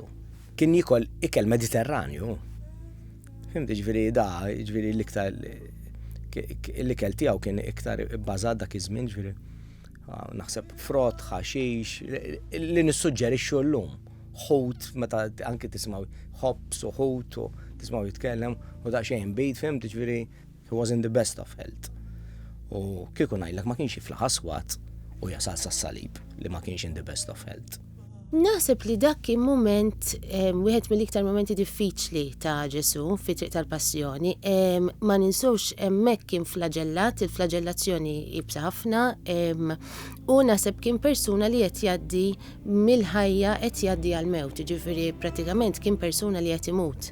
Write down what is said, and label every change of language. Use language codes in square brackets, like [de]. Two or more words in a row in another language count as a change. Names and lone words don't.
[mt] Kien jikol ikel Mediterranju. Fimti ġifieri l-iktar l-ikel tiegħu kien iktar bbażat dak iż-żmien, ġifieri naħseb frott, ħaxix, li nissuġġerixxu llum. Ħut meta anke tismaw ħobs u ħut u tismaw jitkellem u daqsxejn bejt, fimti ġifieri [en] he was in the best of health. [mt] U kieku ngħidlek ma kienx jiflaħ aswad u jasal sas-salib li ma kienx [en] in the best of health. [mt] Naħseb li dak kien moment, wieħed mill-iktar momenti diffiċli ta' Ġesu fi triq tal-passjoni. Ma ninsux hemmhekk kien flagellat, il-flagellazzjoni jibsa ħafna, u naħseb kien persuna li qed jgħaddi mill-ħajja qed jgħaddi għall-mewt, ġifieri pratikament kien persuna li qed imut.